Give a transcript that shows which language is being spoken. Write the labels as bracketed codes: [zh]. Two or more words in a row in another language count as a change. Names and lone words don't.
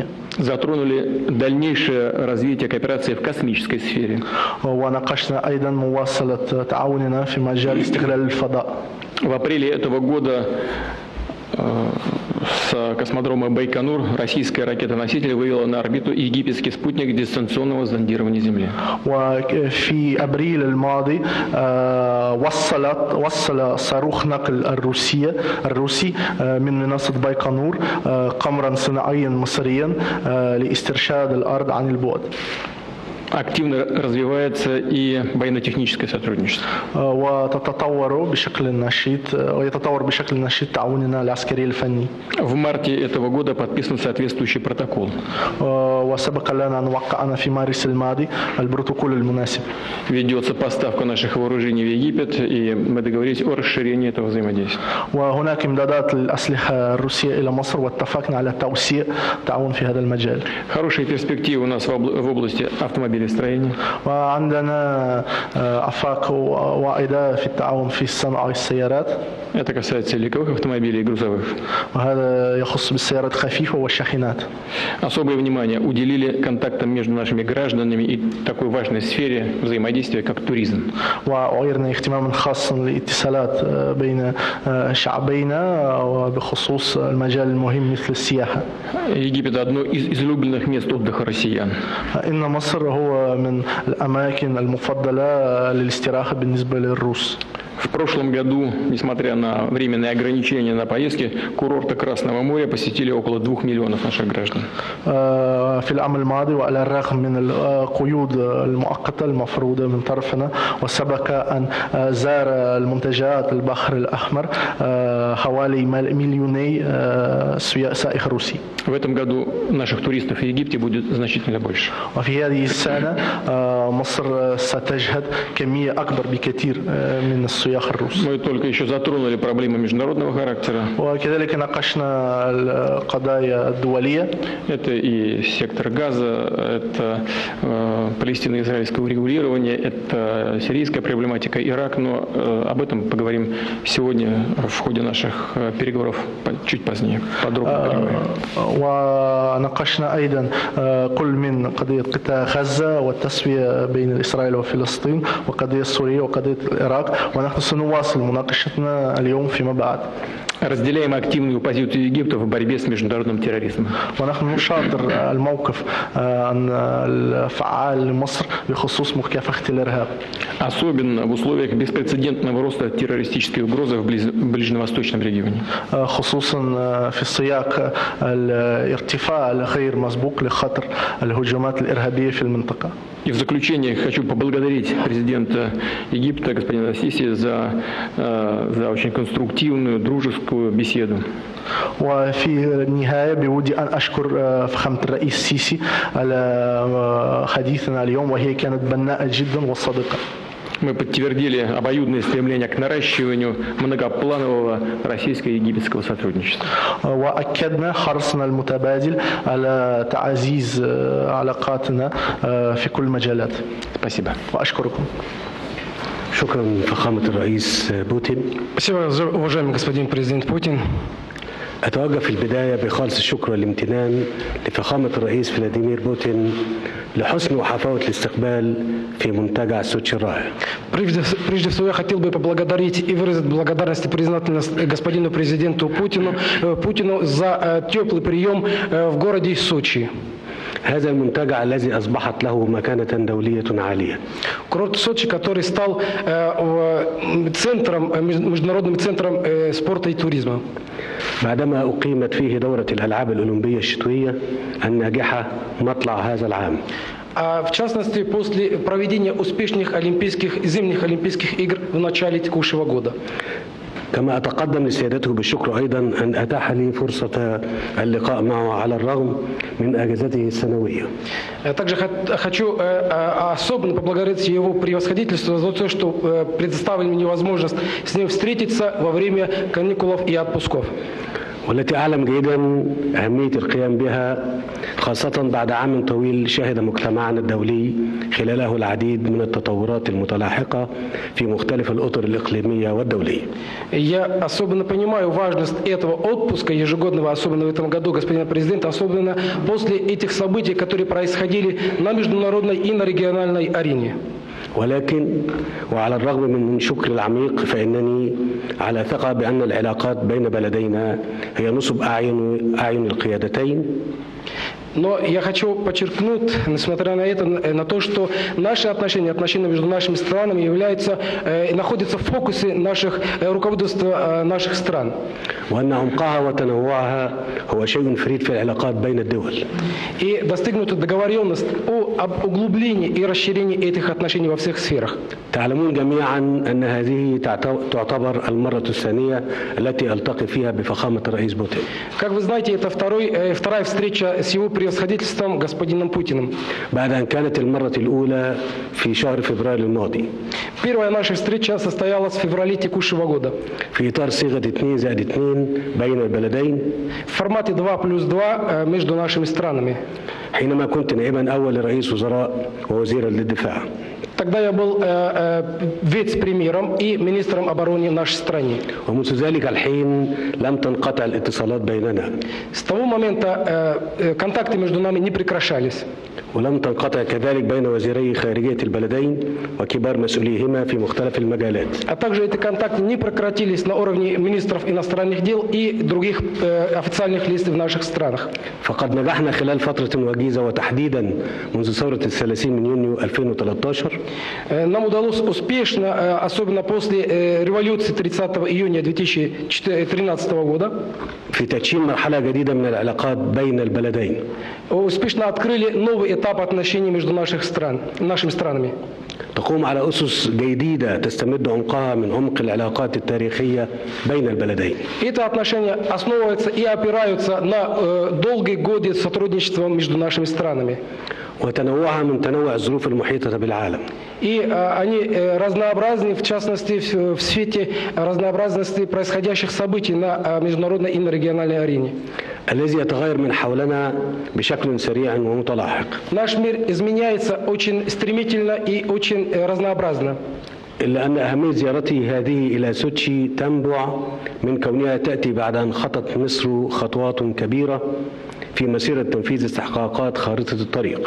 [ru] Затронули дальнейшее развитие кооперации в космической сфере. [ar] وناقشنا أيضا مواصلة تعاوننا في مجال استغلال الفضاء. [ru] В апреле этого года с космодрома Байконур российская ракета-носитель вывела на орбиту египетский спутник дистанционного зондирования Земли. [ar] وفي أبريل الماضي وصل صاروخ نقل الروسي من منصة بايكونور قمرا صناعيا مصريا لاسترشاد الأرض عن البعد. [ru] Активно развивается и военно-техническое сотрудничество. [ar] ويتطور بشكل نشيط تعاوننا العسكري الفني. [ru] В марте этого года подписан соответствующий протокол. [ar] وسبق لنا أن وقعنا في مارس الماضي البروتوكول المناسب. [ru] Ведется поставка наших вооружений в Египет, и мы договорились о расширении этого взаимодействия. [ar] وهناك إمدادات للأسلحة الروسية إلى مصر واتفقنا على توسيع التعاون في هذا المجال. [ru] Хорошие перспективы у нас в области автомобилестроения. [ar] وعندنا آفاق واعدة في التعاون في صناعة السيارات. [ru] Это касается легковых автомобилей и грузовых. [ar] وهذا يخص بالسيارات الخفيفة والشاحنات. [ru] Особое внимание уделили контактам между нашими гражданами и такой важной сфере взаимодействия, как туризм. [ar] وأعيرنا اهتماما خاصا للاتصالات بين شعبينا وبخصوص المجال المهم مثل السياحة. [ru] Египет – одно из излюбленных мест отдыха россиян. [ar] إن مصر هو هو من الأماكن المفضلة للاستراحة بالنسبة للروس. [ru] В прошлом году, несмотря на временные ограничения на поездки, курорты Красного моря посетили около 2 миллионов наших граждан. [ar] في العام الماضي وعلى الرغم من القيود المؤقتة المفروضة من طرفنا وسبق أن زار المنتجعات البحر الأحمر حوالي مليوني سائح روسي. [ru] В этом году наших туристов в Египте будет значительно больше. [ar] وفي هذه السنة مصر ستجهد كمية أكبر بكثير من السياح الروس. [ru] Мы только еще затронули проблемы международного характера. [ar] وكذلك ناقشنا القضايا الدولية. [ru] Это и сектор Газа, это палестино-израильское урегулирование, это сирийская проблематика, Ирак, но об этом поговорим сегодня в ходе наших переговоров чуть позднее, подробно поговорим. [ar] وناقشنا أيضا كل من قضية قطاع غزة والتسوية بين إسرائيل وفلسطين وقضية سوريا وقضية العراق ونحن سنواصل مناقشتنا اليوم فيما بعد. [ru] Разделяем активную позицию Египта в борьбе с международным терроризмом. [ar] ونحن نشاطر الموقف الفعال لمصر بخصوص مكافحة الإرهاب. [ru] Особенно в условиях беспрецедентного роста террористической угрозы в ближневосточном регионе. [ar] خصوصا في سياق الارتفاع الغير مسبوق لخطر الهجمات الإرهابية في المنطقة. [ru] И в заключение хочу поблагодарить президента Египта господина Сиси за очень конструктивную, дружескую беседу. [ar] وفي النهاية بودي أن أشكر فخامة الرئيس السيسي على حديثنا اليوم وهي كانت بناءة جدا وصادقة. [ru] Мы подтвердили обоюдное стремление к наращиванию многопланового российско-египетского сотрудничества. [ar] وأكدنا حرصنا المتبادل على تعزيز علاقاتنا في كل المجالات. [ru] Спасибо. [ar] وأشكركم. شكرا فخامة الرئيس بوتين. [ru] Спасибо, уважаемый господин президент Путин. [ar] أتوجه في البداية بخالص الشكر والامتنان لفخامة الرئيس فلاديمير بوتين لحسن وحفاوة الاستقبال في منتجع سوتشي الرائع. [ru] Прежде всего я хотел бы поблагодарить и выразить благодарность и признательность господину президенту Путину за теплый прием в городе Сочи. [ar] هذا المنتجع الذي أصبحت له مكانة دولية عالية. [ru] Курорт Сочи, который стал международным центром спорта и туризма. [ar] بعدما أقيمت فيه دورة الألعاب الأولمبية الشتوية الناجحة مطلع هذا العام. [ru] В частности, после проведения успешных зимних Олимпийских игр в начале текущего года. [ar] كما أتقدم لسيادته بالشكر أيضا أن أتاح لي فرصة اللقاء معه على الرغم من أجازته السنوية. [ru] Также хочу особенно поблагодарить его превосходительство за то, что предоставили мне возможность с ним встретиться во время каникулов и отпусков. [ar] والتي أعلم جيدا أهمية القيام بها خاصة بعد عام طويل شهد مجتمعنا الدولي خلاله العديد من التطورات المتلاحقة في مختلف الأطر الإقليمية والدولية. [ru] Я особенно понимаю важность этого отпуска ежегодного, особенно в этом году, господина президента, особенно после этих событий, которые происходили на международной и на региональной арене. [ar] ولكن وعلى الرغم من شكر العميق فإنني على ثقة بأن العلاقات بين بلدينا هي نصب أعين القيادتين. [ru] Но я хочу подчеркнуть, несмотря на это, на то, что наши отношения между нашими странами находятся в фокусе руководства наших стран. [ar] وأن عمقها وتنوعها هو شيء فريد في العلاقات بين الدول. [ru] И достигнута договоренность об углублении и расширении этих отношений во всех сферах. [ar] تعلمون جميعا أن هذه تعتبر المرة الثانية التي ألتقي فيها بفخامة الرئيس بوتين. [ru] Как вы знаете, это вторая встреча с его превосходительством господином Путиным. [ar] بعد أن كانت المرة الأولى في شهر فبراير الماضي. [ru] Первая наша встреча состоялась в феврале текущего года. [ar] في إطار صيغة 2+2 بين البلدين. [ru] В формате 2+2 между нашими странами. [ar] حينما كنت نائبا أول لرئيس وزراء ووزيرا للدفاع. [ru] Тогда я был вице-премьером и министром обороны нашей страны. [ar] ومنذ ذلك الحين لم تنقطع الاتصالات بيننا. [ru] С того момента контакты между нами не прекращались. [ar] ولم تنقطع كذلك بين وزيري خارجية البلدين وكبار مسؤوليهما في مختلف المجالات. [ru] А также эти контакты не прекратились на уровне министров иностранных дел и других официальных лиц в наших странах. [ar] فقد نجحنا خلال فترة وجيزة وتحديدا منذ ثورة 30 من يونيو 2013. [ru] Нам удалось успешно, особенно после революции 30 июня 2013 года, [ar] في تدشين مرحلة جديدة من العلاقات بين البلدين. [ru] успешно открыли новый этап отношений между нашими странами. [ar] تقوم على أسس جديدة تستمد عمقها من عمق العلاقات التاريخية بين البلدين. [ru] Эти отношения основываются и опираются на долгие годы сотрудничества между нашими странами. [ar] وتنوعها من تنوع الظروف المحيطة بالعالم. [ru] И они разнообразны, в частности, в свете разнообразности происходящих событий на международной и на региональной арене. [ar] الذي يتغير من حولنا بشكل سريع ومتلاحق. [ru] Наш мир изменяется очень стремительно и очень разнообразно. [ar] إلا أن أهمية زيارتي هذه إلى سوتشي تنبع من كونها تأتي بعد أن خطت مصر خطوات كبيرة في مسيرة تنفيذ استحقاقات خارطة الطريق.